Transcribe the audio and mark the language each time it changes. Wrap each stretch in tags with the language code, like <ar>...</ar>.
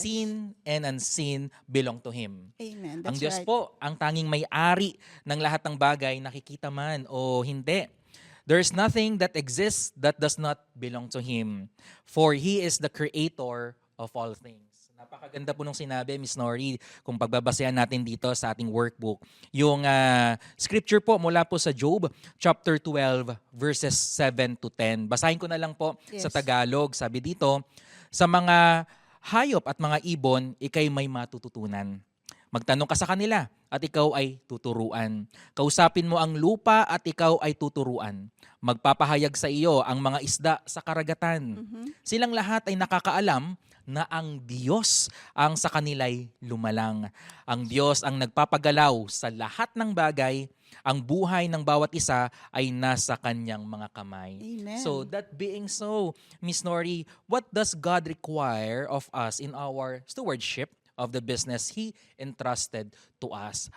<en>Seen and unseen belong to Him. Amen.</en> <tl>Ang</tl> <en>That's</en> <tl>Diyos</tl> <en>right.</en> <tl>po, ang tanging may-ari ng lahat ng bagay, nakikita man o hindi.</tl> <en>There's nothing that exists that does not belong to Him. For He is the creator of all things.</en> <tl>Napakaganda po nung sinabi, Miss Nori, kung pagbabasehan natin dito sa ating workbook. Yung scripture po mula po sa Job, chapter 12, verses 7 to 10. Basahin ko na lang po sa Tagalog. Sabi dito, sa mga hayop at mga ibon, ikay may matututunan. Magtanong ka sa kanila at ikaw ay tuturuan. Kausapin mo ang lupa at ikaw ay tuturuan. Magpapahayag sa iyo ang mga isda sa karagatan. Silang lahat ay nakakaalam na ang Diyos ang sa kanila'y lumalang. Ang Diyos ang nagpapagalaw sa lahat ng bagay. Ang buhay ng bawat isa ay nasa kanyang mga kamay. Amen.</tl> <en>So that being so, Miss Nori, what does God require of us in our stewardship of the business He entrusted to us?</en>